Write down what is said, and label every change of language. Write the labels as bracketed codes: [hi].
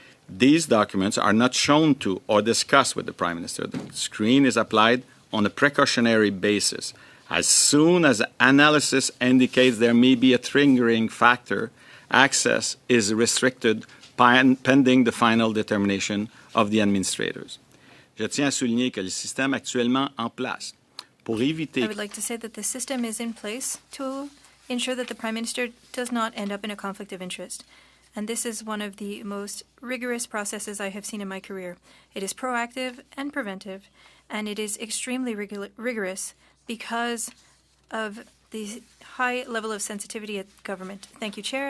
[en] These documents are not shown to or discussed with the Prime Minister. The screen is applied on a precautionary basis. As soon as analysis indicates there may be a triggering factor, access is restricted pending the final determination of the administrators. [fr] Je tiens à souligner que le système actuellement en place pour éviter. [en] I would like to say that the system is in place to ensure that the Prime Minister does not end up in a conflict of interest. And this is one of the most rigorous processes I have seen in my career. It is proactive and preventive, and it is extremely rigorous because of the high level of sensitivity at government. Thank you, Chair.